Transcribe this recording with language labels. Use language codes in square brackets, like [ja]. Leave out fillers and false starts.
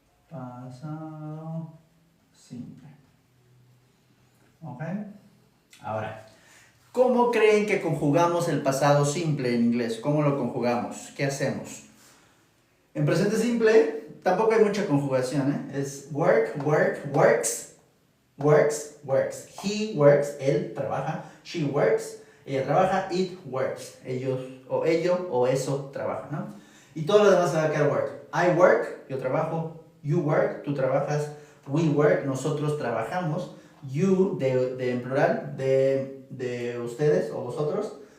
[es] Pasado simple. ¿Ok? Ahora, ¿cómo creen que conjugamos el pasado simple en inglés? ¿Cómo lo conjugamos? ¿Qué hacemos? En presente simple tampoco hay mucha conjugación, ¿eh? [en] Es work, work, works, works, works. He works, [es] él trabaja. [en] She works, [es] ella trabaja. [en] It works, [es] ellos o ello o eso trabaja, ¿no? Y todo lo demás se va a quedar work. [en] I work, [es] yo trabajo. [en] You work, [es] tú trabajas. [en] We work, [es] nosotros trabajamos. You, de en plural, de ustedes o vosotros.